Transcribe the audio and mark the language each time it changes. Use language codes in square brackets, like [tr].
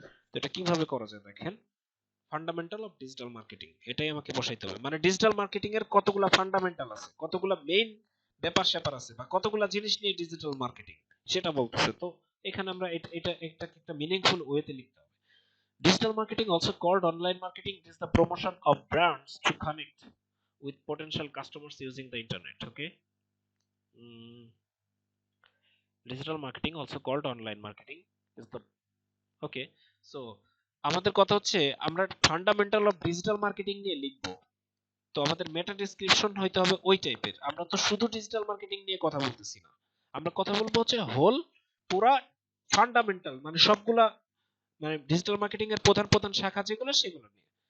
[bn] তো এটা কিভাবে করা যায় দেখেন, ফান্ডামেন্টাল অফ ডিজিটাল মার্কেটিং, এটাই আমাকে বসাইতে হবে। মানে ডিজিটাল মার্কেটিং এর কতগুলা ফান্ডামেন্টাল আছে, কতগুলা মেইন ব্যাপার স্যাপার আছে, বা কতগুলা জিনিস নিয়ে ডিজিটাল মার্কেটিং সেটা বলতেছে। তো এখানে আমরা এটা একটা মিনিংফুল ওয়েতে লিখতে হবে। [en] Digital marketing, also called online marketing, is the promotion of brands to connect with potential customers using the internet. Okay. Mm, digital marketing, also called online marketing, is the okay. [bn] So আমাদের কথা হচ্ছে আমরা fundamental of digital marketing নিয়ে লিখবো। তো আমাদের মেটা description হইতে হবে ওই টাইপের। আমরা তো শুধু ডিজিটাল মার্কেটিং নিয়ে কথা বলতেছি না, আমরা কথা বলবো হচ্ছে হোল পুরা ফান্ডামেন্টাল, মানে সবগুলা, মানে ডিজিটাল মার্কেটিং এর প্রধান প্রধান শাখা যেগুলো সেগুলো নিয়ে।